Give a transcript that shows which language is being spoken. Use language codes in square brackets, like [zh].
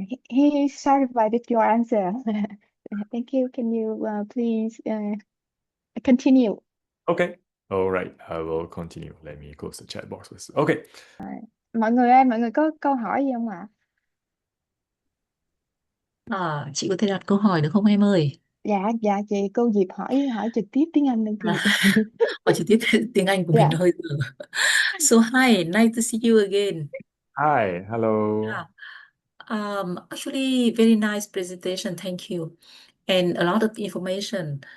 [en] He satisfied with your answer. Thank you. Can you please continue? Okay. All right. I will continue. Let me close the chat box first. Okay. [vi] Mọi người ơi, mọi người có câu hỏi gì không ạ? Chị có thể đặt câu hỏi được không em ơi? Dạ chị, cô Diệp hỏi trực tiếp tiếng Anh lên chị. Hỏi trực tiếp tiếng Anh của mình hơi dở. [en] So hi, nice to see you again. Hi. Hello. Yeah. Actually, very nice presentation. Thank you, and a lot of information.